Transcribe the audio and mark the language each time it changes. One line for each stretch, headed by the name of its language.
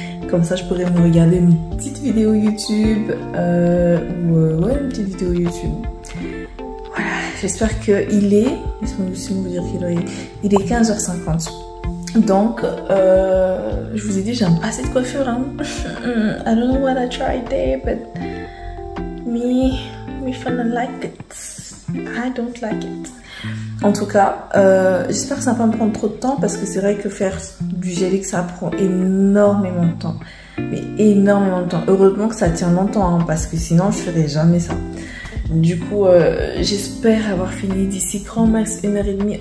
French: Comme ça, je pourrais me regarder une petite vidéo YouTube. Ouais, une petite vidéo YouTube. Voilà, j'espère qu'il est... Laissez-moi vous dire qu'il est... Il est 15h50. Donc, je vous ai dit, j'aime pas cette coiffure. Hein.
English: I don't know what I tried there, but me finna like it. I don't like it.
French: En tout cas, j'espère que ça va pas me prendre trop de temps parce que c'est vrai que faire du Gelix, ça prend énormément de temps. Mais énormément de temps. Heureusement que ça tient longtemps hein, parce que sinon je ferais jamais ça. Du coup, j'espère avoir fini d'ici grand max 1h30.